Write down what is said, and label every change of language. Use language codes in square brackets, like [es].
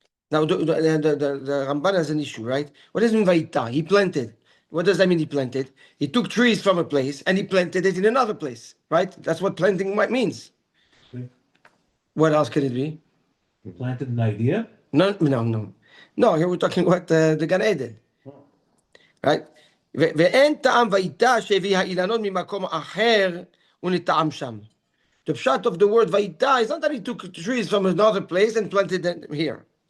[en] Now, the Ramban has an issue, right? What does it mean vayita? He planted. What does that mean he planted? He took trees from a place and he planted it in another place, right? That's what planting means. What else could it be? You planted an idea? No. Here we're talking about the Gan Eden. Right? [he] ואין טעם וייטה שהביא האילנות ממקום אחר ונטעם שם. [en] The pshat of the word vayita is not that he took trees from another place and planted them here.